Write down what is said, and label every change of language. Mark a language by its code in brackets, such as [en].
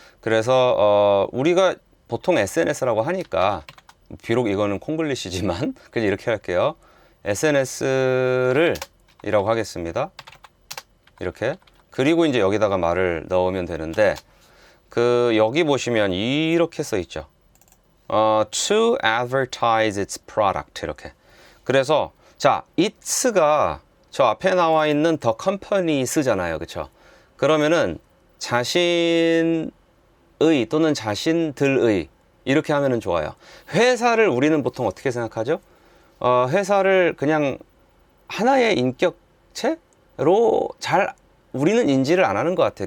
[ko] 그래서 우리가 보통 SNS라고 하니까, 비록 이거는 콩글리시지만 그냥 이렇게 할게요. SNS를 이라고 하겠습니다. 이렇게. 그리고 이제 여기다가 말을 넣으면 되는데, 여기 보시면 이렇게 써 있죠. [en] To advertise its product. [ko] 이렇게. 그래서, 자, it's가 저 앞에 나와 있는 [en] the company [ko] 쓰잖아요. 그쵸? 그러면은 자신의 또는 자신들의 이렇게 하면은 좋아요. 회사를 우리는 보통 어떻게 생각하죠? 회사를 그냥 하나의 인격체로 우리는 인지를 안 하는 것 같아요.